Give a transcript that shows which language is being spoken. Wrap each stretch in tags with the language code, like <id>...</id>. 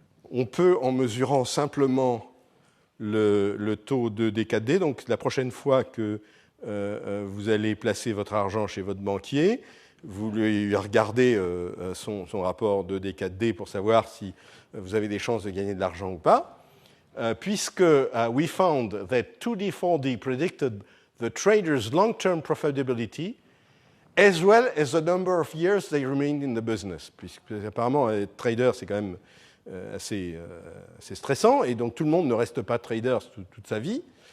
<fr>on peut, en mesurant simplement le taux de D4D, donc la prochaine fois que vous allez placer votre argent chez votre banquier, vous lui regardez son rapport de D4D pour savoir si vous avez des chances de gagner de l'argent ou pas.</fr> <en>Puisque we found that 2D4D predicted the traders' long-term profitability as well as the number of years they remained in the business.</en> <fr>Puisque apparemment, être trader, c'est quand même assez stressant, et donc tout le monde ne reste pas trader toute sa vie.</fr>